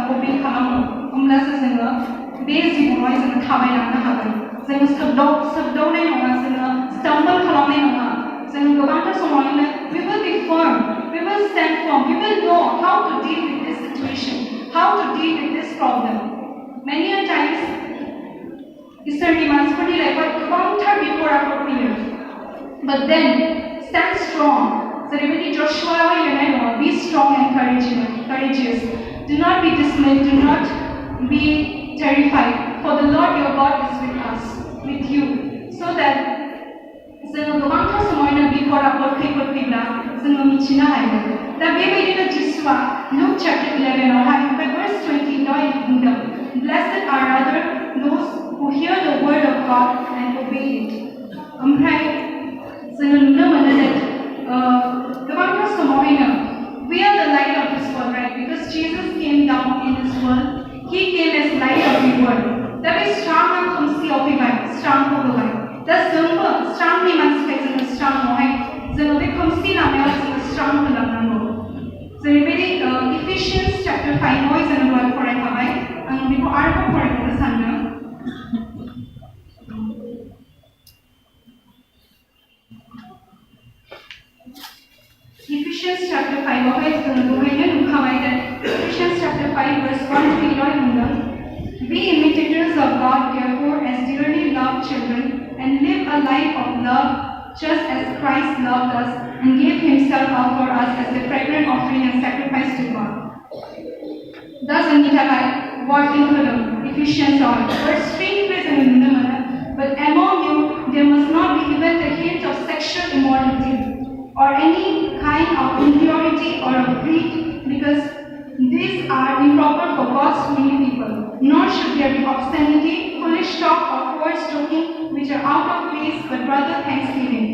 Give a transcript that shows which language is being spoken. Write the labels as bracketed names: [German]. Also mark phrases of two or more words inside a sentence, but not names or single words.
[Bodo] obey खालामो होमब्लासो जोङो बे जिबनावहाय जोङो थाबायलांनो हागोन जोङो सोबदावनाय नङा जोङो स्टाम्बल खालामनाय नङा जोङो गोबांथार समावनो [English] we will be firm we will stand firm we will know how to deal with this situation how to deal with this problem many a times [Bodo] इसोरनि मानसिफोरनि लाइफआव गोबांथार बिपदाफोर फैयो [English] but then stand strong [Bodo] जेरैबायदि जशुआयावहाय लिरनाय दङ [English] be strong and courageous do not be dismayed do not be terrified for the Lord your God is with you so that [Bodo] जोङो गोबांथार समावनो बिपदाफोर खैफोद फैब्ला जोङो मिथिनो हायो दा बेबायदिनो जिसुआ लुक चैप्टर 11 आवहाय ओमफ्राय verse 20 दहाय बुंदों [English] blessed are rather those who hear the word of God and obey it [Bodo] ओमफ्राय जोङो नुनो मोनो that गोबांथार समावहायनो [English] we are the light of this world, right? Because Jesus came down in this world, He came as light of the world. [Bodo] दा बे स्रांआ खोमसियाव फैबाय स्रांखौ होबाय दा जोंबो स्रांनि मानसिखाय जोङो स्रांआवहाय जोङो बे खोमसि लामायाव जोङो स्रां होलांनांगौ जेरैबायदि इफिसियन्स चैप्टर 5 आवहाय जोङो दहाय फरायखाबाय आं बेखौ आरोबाव फरायनो सानदों [English] Ephesians chapter 5 [Bodo] आवहाय जोङो दहायनो नुखाबाय [English] that Ephesians chapter 5 verse 1 to 11 बुंदों Be imitators of God therefore as dearly loved children and live a life of love just as Christ loved us and gave Himself up for us as a fragrant offering and sacrifice to God. [Bodo] दा जोंनि थाखाय वार्निं होदों [English] Ephesians verse 3 [Bodo] निफ्राय जोङो नुनो मोनो [English] But among you there must not be even the hint of sexual immorality or any kind of impurity or of greed, because these are improper for God's holy people. Nor should there be obscenity, foolish talk, or words joking, which are out of place, but rather thanksgiving.